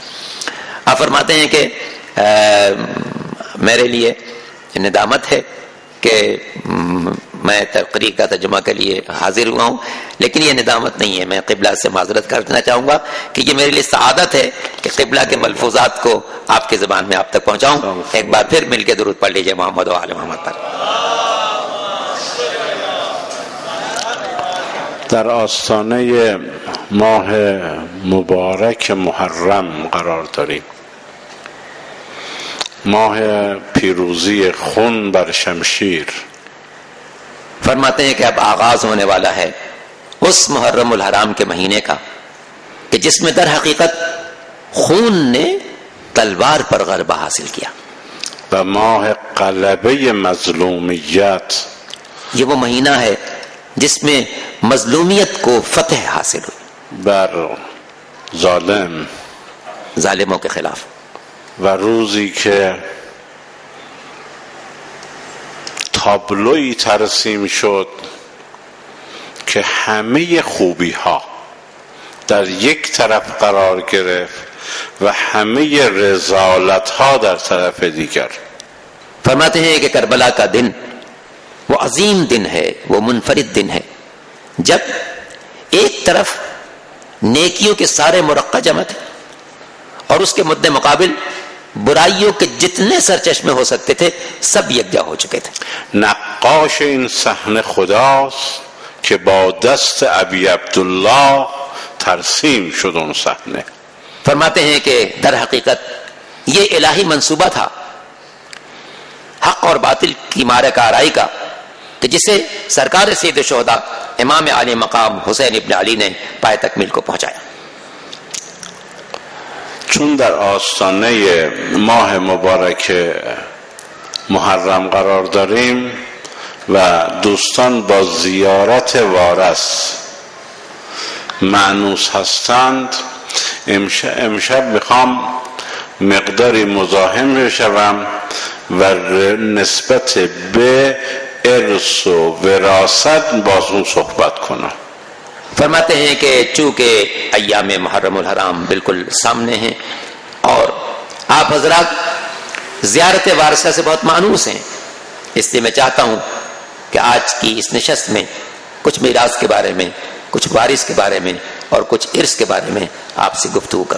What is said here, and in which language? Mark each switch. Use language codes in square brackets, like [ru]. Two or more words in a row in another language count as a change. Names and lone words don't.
[ur] آپ فرماتے ہیں کہ میرے لیے ندامت ہے کہ میں تقریر کا ترجمہ کے لیے حاضر ہوا ہوں، لیکن یہ ندامت نہیں ہے. میں قبلہ سے معذرت کرنا چاہوں گا کہ یہ میرے لیے سعادت ہے کہ قبلہ کے ملفوظات کو آپ کی زبان میں آپ تک پہنچاؤں. ایک بار پھر مل کے درود پڑھ لیجئے محمد و آل محمد پر. [fa] در آستانه ماه مبارک محرم قرار داریم، [ur] ماہ پیروزی خون بر شمشیر. فرماتے ہیں کہ اب آغاز ہونے والا ہے اس محرم الحرام کے مہینے کا کہ جس میں در حقیقت خون نے تلوار پر غلبہ حاصل کیا. [fa] و ماہ غلبه مظلومیت، [ur] یہ وہ مہینہ ہے جس میں مظلومیت کو فتح حاصل ہوئی [fa] بر ظالم، [ur] ظالموں کے خلاف. [fa] و روزی که تابلوی ترسیم شد که همه خوبی ها در یک طرف قرار گرفت و همه رذالت ها در طرف دیگر. [ur] فرماتے ہیں کہ کربلا کا دن وہ عظیم دن ہے، وہ منفرد دن ہے جب ایک طرف نیکیوں کے سارے مرقع جمع تھے اور اس کے مد مقابل برائیوں کے جتنے سرچشمے ہو سکتے تھے سب یکجا ہو چکے تھے. [fa] نقاش این صحنه خداست که با دست ابی عبدالله ترسیم شد اون صحنه. [ur] فرماتے ہیں کہ در حقیقت یہ الہی منصوبہ تھا حق اور باطل کی معرکہ آرائی کا کہ جسے سرکار سید الشہداء امام علی مقام حسین ابن علی نے پائے تکمیل کو پہنچایا. [fa] چون در آستانه ماه مبارک محرم قرار داریم و دوستان با زیارت وارث مأنوس هستند، امشب میخوام مقداری مزاحم بشوم و نسبت به ارث و وراثت بازون صحبت کنم. [ur] فرماتے ہیں کہ چونکہ ایام محرم الحرام بالکل سامنے ہیں اور آپ حضرات زیارت وارثہ سے بہت مانوس ہیں، اس لیے میں چاہتا ہوں کہ آج کی اس نشست میں کچھ میراث کے بارے میں، کچھ وارث کے بارے میں اور کچھ ارث کے بارے میں آپ سے گفتگو کروں.